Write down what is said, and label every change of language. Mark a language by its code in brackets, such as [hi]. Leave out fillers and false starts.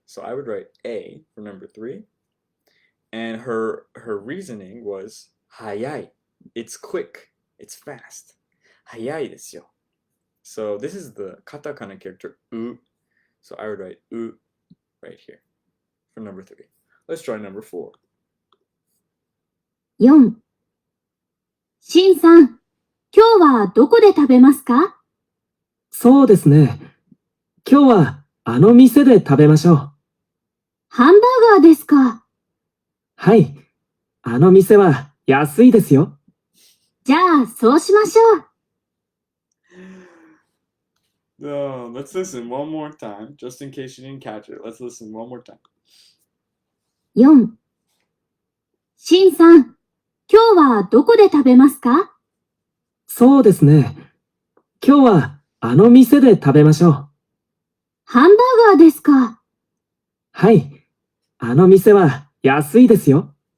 [en] So I would write A for number 3. And her reasoning was hayai. It's quick. It's fast. Hayai desu yo. So this is the katakana character u. So I would write u right here for number 3. Let's try number 4. [ja] 4、しんさん、今日はどこで食べますか？そうですね。今日はあの店で食べましょう。ハンバーガーですか？はい。あの店は安いですよ。じゃあ、そうしましょう。 [en] Let's listen one more time, just in case you didn't catch it. Let's listen one more time. [ja] 4、しんさん、今日はどこで食べますか？そうですね。今日はあの店で食べましょう。ハンバーガーですか？はい。あの店は安いですよ。